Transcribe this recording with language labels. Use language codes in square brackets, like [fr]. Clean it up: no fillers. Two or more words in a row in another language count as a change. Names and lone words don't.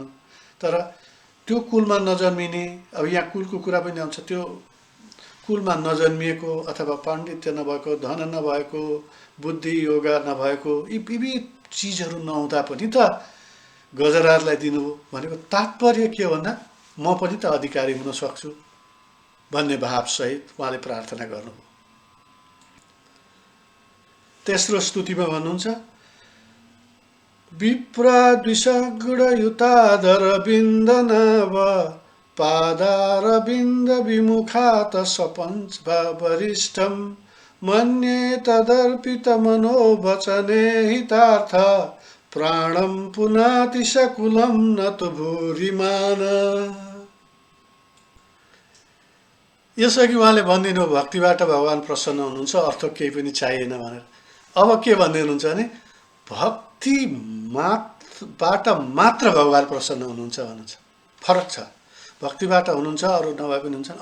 [ne] तर त्यो कुलमा नजन्मिने, अब यहाँ कुलको कुरा पनि आउँछ, त्यो कुलमा नजन्मिएको अथवा पाण्डित्य नभएको, धन नभएको, बुद्धि योगा नभएको, यी विविध चिजहरू नहुँदा पनि त गजराजलाई दिनुभयो भनेको तात्पर्य के हो भन्दा म पनि त अधिकारी हुन सक्छु भन्ने भावसहित उहाँले प्रार्थना गर्नुभयो। तेस्रो स्तुतिमा भन्नुहुन्छ, [sa] विप्राद्विषगुणयुताधर बिन्दनाभ पादारविन्द विमुखात सपञ्च वरिष्ठं मन्ये तदर्पित मनोवचने हितार्थ प्राणं पुनाति सकुलं न तु भूरिमान। [ne] यसअघि उहाँले भनिदिनु भक्तिबाट भगवान प्रसन्न हुनुहुन्छ, अर्थ केही पनि चाहिएन भनेर। अब के भन्दै हुनुहुन्छ भने भक्तिबाट मात्र भगवान प्रसन्न हुनुहुन्छ भन्नुहुन्छ। फरक छ, भक्तिबाट हुनुहुन्छ, अरू नभए पनि हुन्छ।